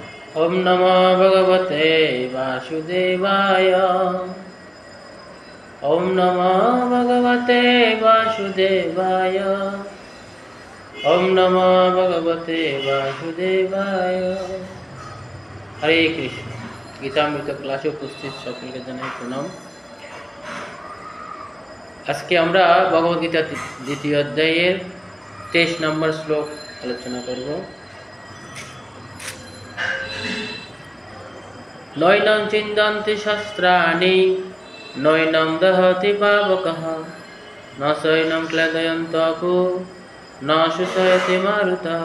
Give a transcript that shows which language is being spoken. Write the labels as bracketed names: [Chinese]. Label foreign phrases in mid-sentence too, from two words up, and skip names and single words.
[Sanskrit] ओम नमो भगवते वासुदेवाय। ओम नमो भगवते वासुदेवाय। ओम नमो भगवते वासुदेवाय। [Bangla] হরে কৃষ্ণ। গীতামৃত ক্লাসে উপস্থিত সকলকে জানাই প্রণাম। আজকে আমরা ভগবদ গীতা দ্বিতীয় অধ্যায়ের 23 নম্বর শ্লোক আলোচনা করব। [Sanskrit] নৈনং চিন্তন্তি শাস্ত্রাণি নৈনং দহতি পাবকঃ ন সৈনং ক্লেদয়ন্তকো ন শুষ্যতি মারুতঃ।